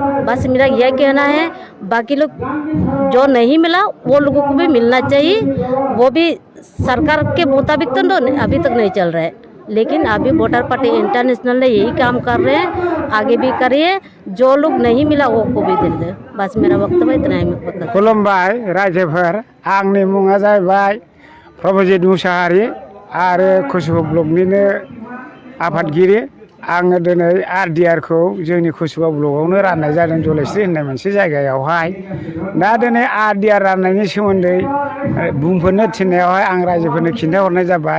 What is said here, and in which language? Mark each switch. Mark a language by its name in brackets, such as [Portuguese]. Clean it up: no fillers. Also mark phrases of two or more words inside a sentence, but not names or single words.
[Hindi] बस मेरा यह कहना है, बाकी लोग जो नहीं मिला वो लोगों को भी मिलना चाहिए, वो भी सरकार के मुताबिक तो अभी तक नहीं चल रहा है, लेकिन अभी वोटर पार्टी इंटरनेशनल ने यही काम कर रहे हैं, आगे भी करिए, जो लोग नहीं मिला वो को भी दे दे। बस मेरा वक्तव्य इतना ही। [Bodo] खुलुमबाय रायजोफोर, आंनि मुङा जाहैबाय प्रभुजित मुसाहारि आरो खुसबु ब्लकनिनो आफादगिरि। आङो दिनै आरडिआरखौ जोंनि खुसबु ब्लकआवनो राननाय जादों, जलेस्रि होननाय मोनसे जायगायावहाय। दा दिनै आरडिआर राननायनि सोमोन्दै बुंफोरनो थिननायावहाय आं रायजोफोरनो खिन्थाहरनाय जाबाय।